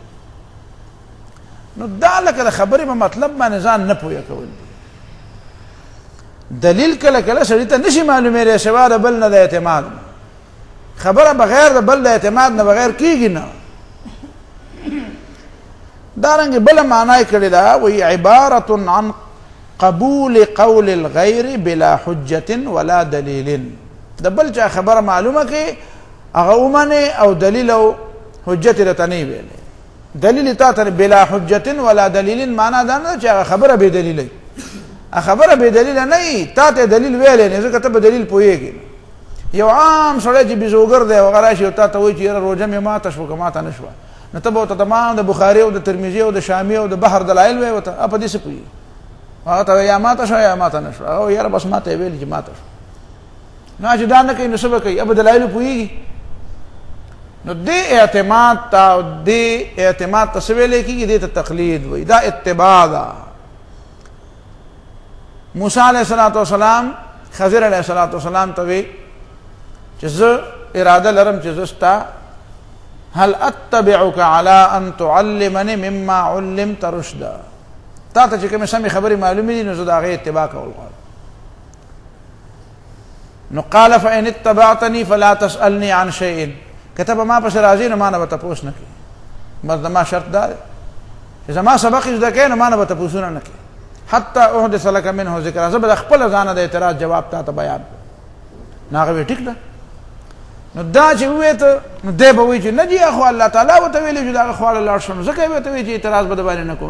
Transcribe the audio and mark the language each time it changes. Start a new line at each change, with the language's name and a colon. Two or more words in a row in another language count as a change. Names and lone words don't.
Pashto: نو دا لکه د خبرې په مطلب باندې ځان نه پوهه کول دي. دلیل کله کله سړي ته نشي معلومېدی سوا د بل نه د اعتماد. خبره بغیر د بل د اعتماد نه بغیر کېږي نه. دارنګې بله معنا یې کړې ده وایي
Arabic: عبارة عن قبول قول الغیر بلا حجة ولا دلیل.
Pashto: د بل چا خبره معلومه کې هغه ومنې او دلیل او حجت درته نه ویلې. دلیل تا ته
Arabic: بلا حجة ولا دلیل
Pashto: معنا دا نه چې هغه خبره بې دلیله وي. خبره بې دلیله نه وي تا ته دلیل ویلی نه ځکه ته په دلیل پوهېږې. یو عام سړی چې بیزوګر دی هغه راشي او تا ته وایي چې یاره روژه مې ماته شوه که ماته نه شوه نو ته به ورته تمام د بخاري او د ترمذي او د شامي او د بحر دلایل وایې ورته په دې څه پوهېږي. هغه ته وایي یا ماته شوه یا ماته نه شوه. هغه یاره بس ماته یې ویلي چې ماته شوه. نه چې دا نه کوي نو څه به کوي؟ په دلایلو پوهېږي. نو دې اعتماد ته دې اعتماد ته څه ویلی کېږي؟ دې ته تقلید وایي. دا اتباع ده. موسی
Arabic: علیه الصلاة والسلام
Pashto: خضر
Arabic: علیه الصلاة والسلام
Pashto: ته وی چې زه اراده لرم چې زه ستا
Arabic: هل اتبعک علی ان تعلمني مما علمت رشدا.
Pashto: تا ته چې کومې سمې خبرې معلومې دي نو زه د هغې اتباع کول غواړم.
Arabic: نو قال فإن اتبعتني فلا تسألني عن شيء.
Pashto: که ته به ما پسې راځې نو ما نه به تپوس نه کوې. بس زما شرط دا دی چې زما سبق یې زده کوې نو ما نه به تپوسونه نه کوې
Arabic: حتی احدث لک منه ذکر.
Pashto: زه به د خپله ځانه د اعتراض جواب تا ته بیان کړم. نو هغه وی ټیک ده. نو دا چې ووایې ته نو دی به وایي چې نه جي خو الله تعالی ورته ویلي چې د هغه خواړه لاړ شم ځکه یې ورته وایي چې اعتراض به د باندې نه کوم.